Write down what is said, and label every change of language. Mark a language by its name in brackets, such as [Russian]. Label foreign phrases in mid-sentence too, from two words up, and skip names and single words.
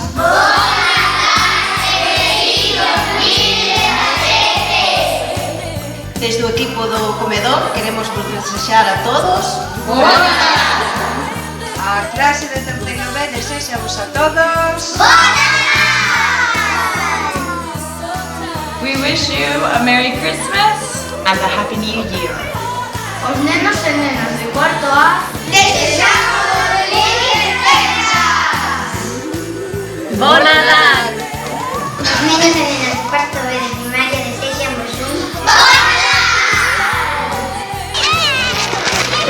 [Galician] Desde o equipo do comedor queremos vos desexar a todos a clase de terceiro B desexamos a todos [English] We wish you a Merry Christmas and a Happy New Year. [Galician] Os nenos e nenas de cuarto A desexamos felices festas. Bon Nadal! Os nenos e nenas de cuarto B de primaria desexamos un bon Nadal.